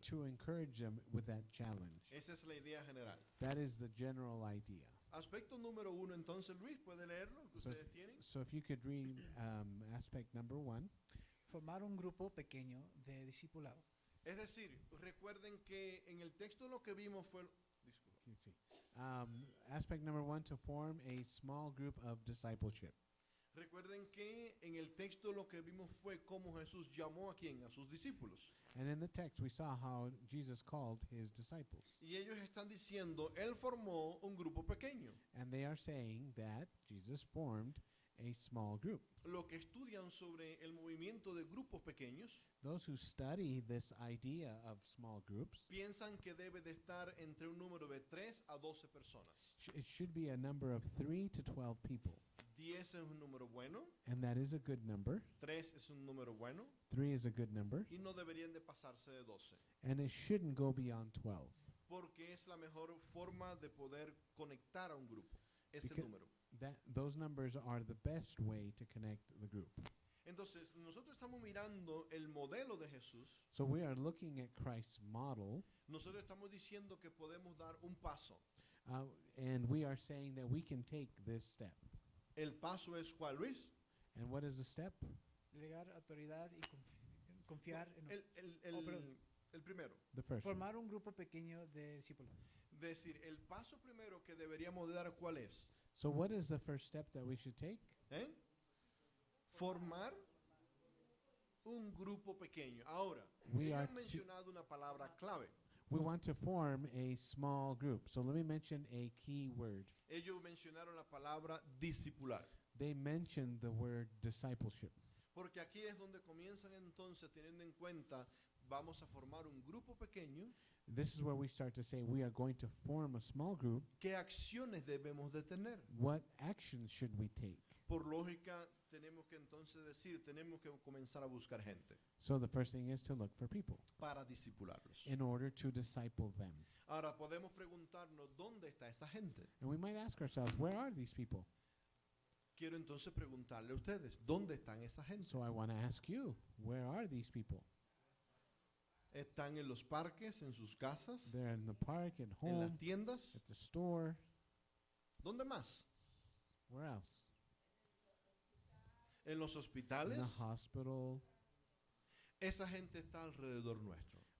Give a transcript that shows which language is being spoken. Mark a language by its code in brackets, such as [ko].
[en] to encourage them with that challenge. [es] Esa es la idea general. [en] That is the general idea. [es] Aspecto número 1, entonces, Luis, ¿puede leerlo? Que [en] So, [es] ustedes tienen. [en] so if you could read aspect number 1. [es] Formar un grupo pequeño de discipulado. Es decir, recuerden que en el texto lo que vimos fue... disculpa. [en] Let's see. Aspect number 1, to form a small group of discipleship. [es] Recuerden que en el texto lo que vimos fue cómo Jesús llamó a quién, a sus discípulos. [en] And in the text, we saw how Jesus called his disciples. [es] Y ellos están diciendo, él formó un grupo pequeño. [en] And they are saying that Jesus formed a small group. [es] Lo que estudian sobre el movimiento de grupos pequeños [en] Those who study this idea of small groups, [es] piensan que debe de estar entre un número de 3 a 12 personas. [en] it should be a number of 3 to 12 people. [es] 10 es un número bueno, [en] And that is a good number. [es] 3 es un número bueno [en] 3 is a good number. [es] y no deberían de pasarse de 12. [en] And it shouldn't go beyond 12. [es] Porque es la mejor forma de poder conectar a un grupo, ese [en] Because- [es] número. [en] Those numbers are the best way to connect the group. [es] Entonces, nosotros estamos mirando el modelo de Jesús. [en] So we are looking at Christ's model, [es] Nosotros estamos diciendo que podemos dar un paso. [en] and we are saying that we can take this step. [es] El paso es ¿cuál, Luis? [en] And what is the step? [es] Delegar autoridad y confiar en perdón. El primero. [en] The first one. [es] formar un grupo pequeño de discípulos. Decir, el paso primero que deberíamos de dar ¿cuál es? [en] So what is the first step that we should take? ¿Eh? [es] Formar un grupo pequeño. Ahora, [en] We [es] ellos [en] are [es] han mencionado una palabra clave. [en] We want to form a small group. So let me mention a key word. [es] Ellos mencionaron la palabra discipular. [en] They mentioned the word discipleship. [es] Porque aquí es donde comienzan entonces teniendo en cuenta, vamos a formar un grupo pequeño, [en] This is where we start to say we are going to form a small group. [es] ¿qué acciones debemos de tener? [en] What actions should we take? [es] Por lógica, tenemos que entonces decir, tenemos que comenzar a buscar gente [en] So the first thing is to look for people [es] para discipularlos. [en] in order to disciple them. [es] Ahora, podemos preguntarnos, ¿dónde está esa gente? [en] And we might ask ourselves, where are these people? [es] Quiero entonces preguntarle a ustedes, ¿dónde están esa gente? [en] So I want to ask you, where are these people? [es] ¿Están en los parques, en sus casas, [en] They're in the park, at [es] en [en] home, [es] las tiendas? [en] at the store. [es] ¿Dónde más? [en] Where else? [es] ¿En los [en] In [es] hospitales? [en] the hospital. [es] Esa gente está alrededor nuestro.